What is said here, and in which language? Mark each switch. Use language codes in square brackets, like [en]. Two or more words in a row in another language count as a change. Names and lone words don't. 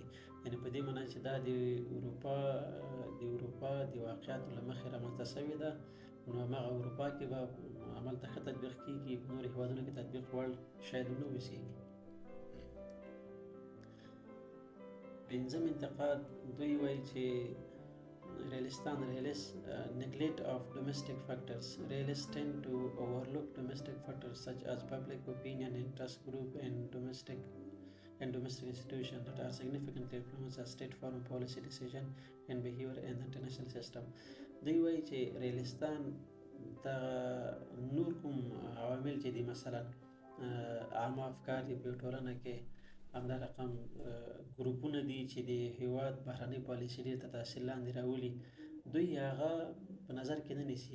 [ps] یعنې په دې معنا چې دا د اروپا د واقعیاتو له مخې رامنځته شوې ده، نو هماغه اروپا کې به عمل ته ښه تطبیق کېږي، په نورو هیوادونو کې تطبیق وړ شاید ونه اوسېږي. پنځم انتقاد دوی وایي چې [en] realists neglect of domestic factors. Realists tend to overlook domestic factors such as public opinion, interest group, and domestic institutions that are significantly influence a state foreign policy decision and behavior in the international system. [ps] دوی وایي چې ریالیستان د نور کوم عوامل چې دي مثلا عامه افکار دي په ټولنه کې، همدا رقم ګروپونه دي چې د هیواد بهرنۍ پالیسي ډېر ته تاثیر لاندې راولي، دوی هغه په نظر کې نه نیسي.